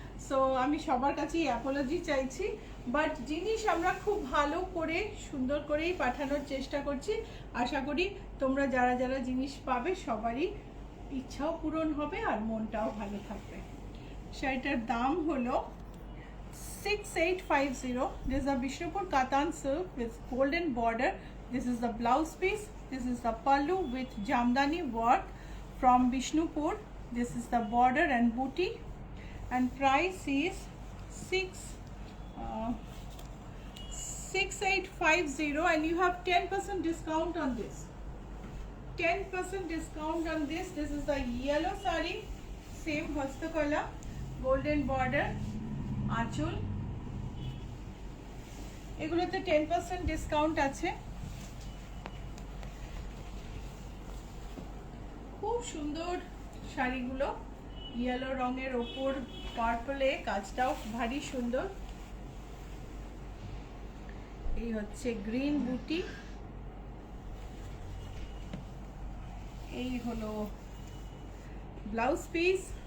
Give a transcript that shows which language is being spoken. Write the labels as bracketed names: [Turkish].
[Bangla] So আমি সবার কাছেই অ্যাপোলজি চাইছি, বাট জিনিস আমরা খুব ভালো করে সুন্দর করেই পাঠানোর চেষ্টা করছি। আশা করি তোমরা যারা যারা জিনিস পাবে সবারই ইচ্ছাও পূরণ হবে আর মনটাও ভালো থাকবে। শাড়িটার দাম হলো 6850. [English] This is a Bishnupur Katan silk with golden border. This is the blouse piece. This is the pallu with Jamdani work from Bishnupur. This is the border and booty, and price is 6850, and you have 10% discount on this. 10% discount on this. This is the yellow saree, same hastakaala, golden border, [Bangla] আঁচল, এগুলোতে 10% discount আছে। খুব সুন্দর শাড়িগুলো, yellow রঙের ওপর পার্পলে কাজটাও ভারী সুন্দর। এই হচ্ছে গ্রিন বুটি, এই হলো ব্লাউজ পিস।